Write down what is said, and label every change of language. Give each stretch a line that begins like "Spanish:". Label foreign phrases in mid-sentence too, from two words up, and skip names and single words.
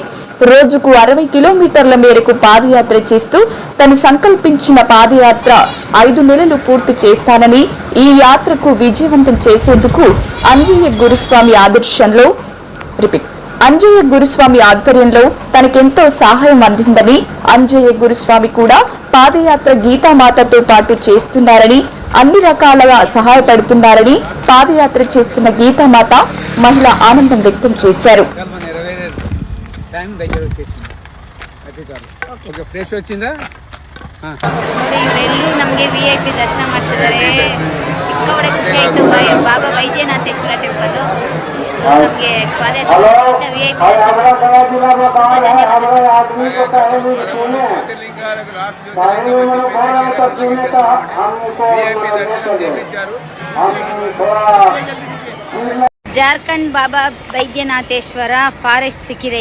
Telugu: రోజుకు 60 కిలోమీటర్ల మేరకు పాదయాత్ర చేస్తూ తను సంకల్పించిన పాదయాత్ర 5 నెలలు పూర్తి చేస్తానని, ఈ యాత్రకు విజయవంతం చేసేందుకు అంజయ్య గురుస్వామి ఆధ్వర్యంలో తనకెంతో సహాయం అందిందని, అంజయ్య గురుస్వామి కూడా పాదయాత్ర గీతామాతతో పాటు చేస్తున్నారని, అన్ని రకాలుగా సహాయపడుతున్నారని పాదయాత్ర చేస్తున్న గీతామాత మహిళ ఆనందం వ్యక్తం చేశారు. టైం దగ్గర వచ్చేసింది.
English: ok fresh వచ్చిందా
Kannada: ಎಲ್ಲರೂ ನಮಗೆ VIP ದರ್ಶನ ಮಾಡ್ತಿದ್ದಾರೆ. ಸಿಕ್ಕಾಪಟ್ಟೆ ಖುಷಿ ಆಯಿತು. ಬಾಬಾ ವೈದ್ಯನಾಥೇಶ್ವರ ಟೆಂಪಲ್ ನಮಗೆ ಪಾದಯಾತ್ರೆ VIP ಜಾರ್ಖಂಡ್ ಬಾಬಾ ವೈದ್ಯನಾಥೇಶ್ವರ ಫಾರೆಸ್ಟ್ ಸಿಕ್ಕಿದೆ.